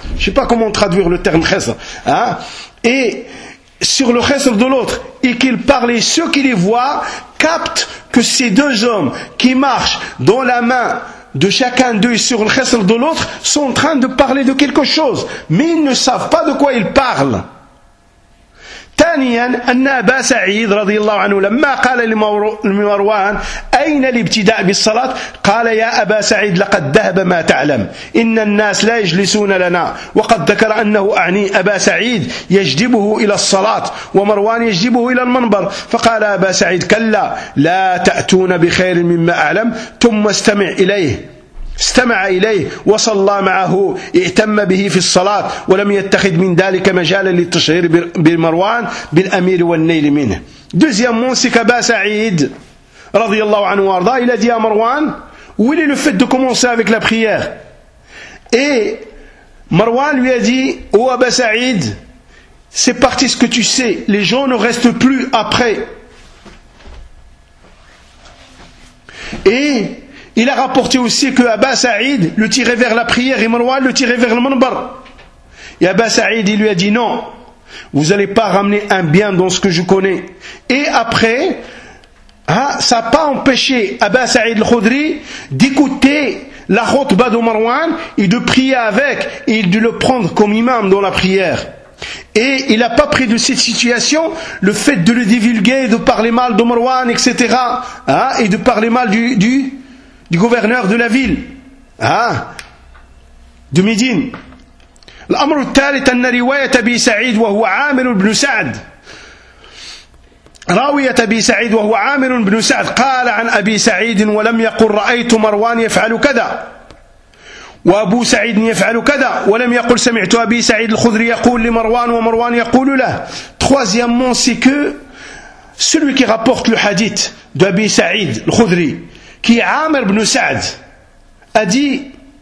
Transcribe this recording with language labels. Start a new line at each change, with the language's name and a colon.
French: Je sais pas comment traduire le terme khisr, hein. Et sur le khisr de l'autre. Et qu'il parle, et ceux qui les voient captent que ces deux hommes qui marchent dans la main de chacun d'eux sur le khisr de l'autre sont en train de parler de quelque chose. Mais ils ne savent pas de quoi ils parlent.
Arabic: ثانيا أن أبا سعيد رضي الله عنه لما قال لمروان أين الابتداء بالصلاة قال يا أبا سعيد لقد ذهب ما تعلم إن الناس لا يجلسون لنا وقد ذكر أنه أعني أبا سعيد يجذبه إلى الصلاة ومروان يجذبه إلى المنبر فقال أبا سعيد كلا لا تأتون بخير مما أعلم ثم استمع إليه استمع إليه وصلى معه ائتم به في الصلاة ولم يتخذ من ذلك مجالا للتشهير بمروان بالأمير والنيل منه.
French: Deuxièmement, c'est qu'Aba Saïd
Arabic: رضي الله عنه وارضاه,
French: il a dit à Marwan, où est le fait de commencer avec la prière? Et Marwan lui a dit, oh Aba Saïd, c'est parti ce que tu sais, les gens ne restent plus après. Et il a rapporté aussi que Aba Saïd le tirait vers la prière et Marwan le tirait vers le manbar. Et Aba Saïd, il lui a dit non. Vous n'allez pas ramener un bien dans ce que je connais. Et après, ça n'a pas empêché Abba Saïd al-Khoudri d'écouter la khutba de Marwan et de prier avec et de le prendre comme imam dans la prière. Et il n'a pas pris de cette situation le fait de le divulguer, de parler mal de Marwan, etc. Hein, et de parler mal du gouverneur de la ville. Hein, de Médine.
Arabic: الأمر الثالث أن رواية أبي سعيد وهو عامر بن سعد راوية أبي سعيد وهو عامر بن سعد قال عن أبي سعيد ولم يقل رأيت مروان يفعل كذا وأبو سعيد يفعل كذا ولم يقل سمعت أبي سعيد الخضري يقول لمروان ومروان يقول له
French: troisièmement c'est que celui qui rapporte le hadith d'Abi Saïd al-Khudri qui est Amr ibn Sa'd a dit